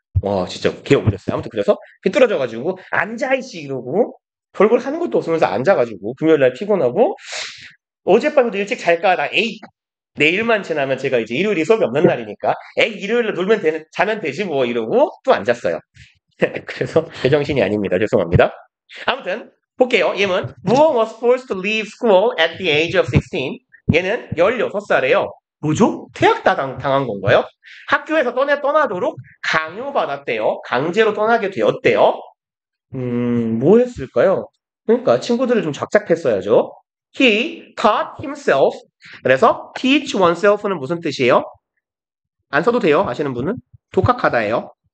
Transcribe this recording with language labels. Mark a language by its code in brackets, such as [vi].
[ko] 와 진짜 개억울렸어요. 아무튼 그래서 삐뚤어져가지고 앉아 이씨 이러고 별걸 하는 것도 없으면서 앉아가지고 금요일날 피곤하고 어젯밤에도 일찍 잘까 나 에이 내일만 지나면 제가 이제 일요일이 수업이 없는 날이니까 에이 일요일날 자면 되지 뭐 이러고 또 앉았어요. 그래서 제정신이 아닙니다. 죄송합니다. 아무튼 볼게요. 얘는 무엉 [en] was forced to leave school at the age of 16. [ko] 얘는 16살이에요. 뭐죠? 당한 건가요? 학교에서 떠나도록 강요받았대요. 강제로 떠나게 되었대요. 뭐 했을까요? 그러니까 친구들을 좀 작작했어야죠. [en] He taught himself. [ko] 그래서 teach oneself는 무슨 뜻이에요? 안 써도 돼요. 아시는 분은? 독학하다예요.